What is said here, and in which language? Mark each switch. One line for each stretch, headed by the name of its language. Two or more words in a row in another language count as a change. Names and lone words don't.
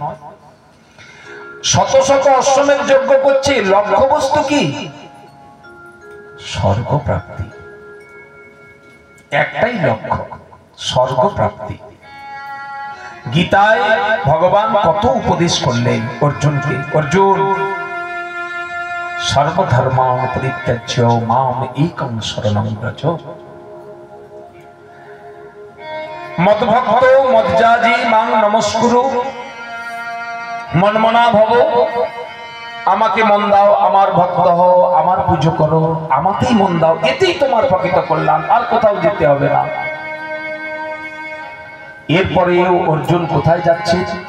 Bangla: শত শত অশ্বমেধ যজ্ঞ করছে, লক্ষ্য বস্তু কি? স্বর্গ প্রাপ্তি। একটাই লক্ষ্য, স্বর্গ প্রাপ্তি। গীতায় ভগবান কত উপদেশ করলেন অর্জুনকে, অর্জুন
Sanskrit: সর্বধর্মান পরিত্যাজ্য মাম একং শরণং ব্রজ। মদ্ভক্ত মজ্জাজি মাং নমস্কুরু মনমনা ভব।
Bangla: আমাকে মন দাও, আমার ভক্ত হও, আমার পুজো করো, আমাকেই মন দাও, এতেই তোমার প্রকৃত কল্যাণ, আর কোথাও যেতে হবে না। এরপরে অর্জুন কোথায় যাচ্ছে?